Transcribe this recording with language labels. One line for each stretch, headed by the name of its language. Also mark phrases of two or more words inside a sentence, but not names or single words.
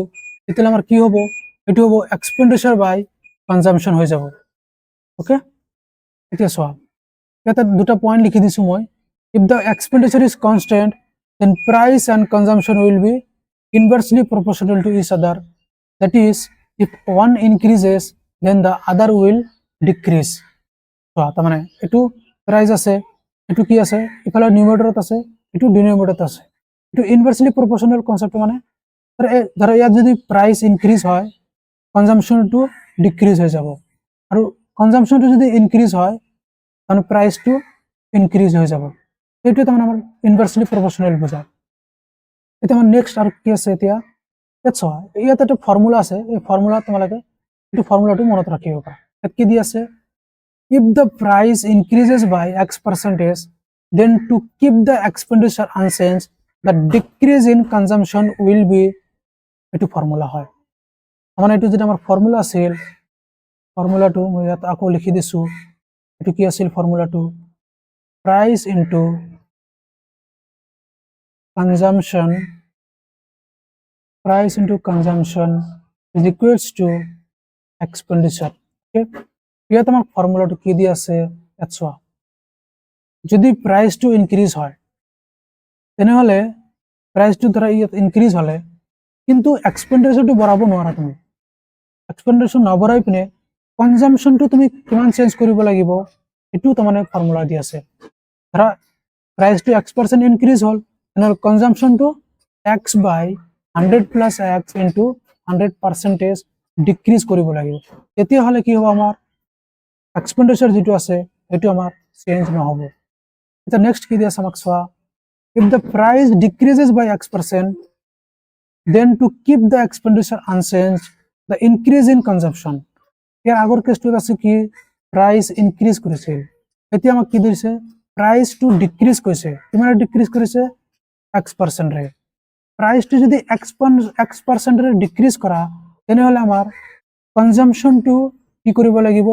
Assamese: তেতিয়াহ'লে আমাৰ কি হ'ব? এইটো হ'ব
English: expenditure by consumption
Assamese: হৈ যাব। অ'কে, এতিয়া চোৱা ইয়াতে দুটা পইণ্ট লিখি দিছোঁ মই।
English: If the expenditure is constant then price and consumption will be inversely proportional to each other, that is if one increases then the other will decrease.
Assamese: চোৱা তাৰমানে এইটো প্ৰাইচ আছে, এইটো কি আছে ইফালে নিউমাৰেটৰত আছে, এইটো ডিনমিনেটৰত আছে। এইটো
English: inversely proportional concept,
Assamese: মানে ধৰা ইয়াত যদি
English: price increase
Assamese: হয় কনজাম্পশ্যনটো ডিক্ৰিজ হৈ যাব, আৰু কনজাম্পশ্যনটো যদি ইনক্ৰিজ হয় তাৰমানে প্ৰাইচটো ইনক্ৰিজ হৈ যাব। সেইটোৱে তাৰমানে আমাৰ
English: inversely proportional
Assamese: বুজায়। এতিয়া আমাৰ নেক্সট আৰু কি আছে? এতিয়া ইয়াত চোৱা, ইয়াত এটা ফৰ্মুলা আছে, এই ফৰ্মুলা তোমালোকে এইটো ফৰ্মুলাটো মনত ৰাখিব পাৰা। ইয়াত কি দি আছে?
English: If the price increases by X percentage, then to keep the expenditure unchanged, the decrease in consumption will be,
Assamese: এইটো ফৰ্মুলা হয়। মানে এইটো যেটা আমাৰ ফৰ্মুলা আছিল, ফৰ্মুলাটো মই ইয়াত আকৌ লিখি দিছোঁ। এইটো কি আছিল ফৰ্মুলাটো?
English: price into consumption, price into consumption is equals to expenditure.
Assamese: Okay, ইয়াত আমাৰ ফৰ্মুলাটো কি দি আছে ইয়াত চোৱা। যদি প্ৰাইচটো ইনক্ৰিজ হয় তেনেহ'লে প্ৰাইচটো ধৰা ইয়াত ইনক্ৰিজ হ'লে কিন্তু এক্সপেণ্ডিচাৰটো বঢ়াব নোৱাৰা। তুমি এক্সপেণ্ডিচাৰ নবঢ়াই পিনে কনজাম্পশ্যনটো তুমি কিমান চেঞ্জ কৰিব লাগিব, এইটো তাৰমানে ফৰ্মুলা দি আছে। ধৰা প্ৰাইচটো X% ইনক্ৰিজ হ'ল, তেনেহ'লে কনজাম্পশ্যনটো X বাই 100 প্লাছ X ইনটু 100% ডিক্ৰিজ কৰিব লাগিব। তেতিয়াহ'লে কি হ'ব? আমাৰ এক্সপেণ্ডিচাৰ যিটো আছে সেইটো আমাৰ চেঞ্জ নহ'ব। এতিয়া নেক্সট কি দি আছে আমাক চোৱা।
English: If the price decreases by X%, then to keep the expenditure unchange the increase in consumption.
Assamese: ইয়াৰ আগৰ কেছটোত আছে কি? প্ৰাইচ ইনক্ৰিজ কৰিছিল, এতিয়া আমাক কি দিছে? প্ৰাইচটো ডিক্ৰিজ কৰিছে। কিমান ডিক্ৰিজ কৰিছে? X%। প্ৰাইচটো যদি X% ডিক্ৰিজ কৰা তেনেহ'লে আমাৰ কনজাম্পশ্যনটো কি কৰিব লাগিব?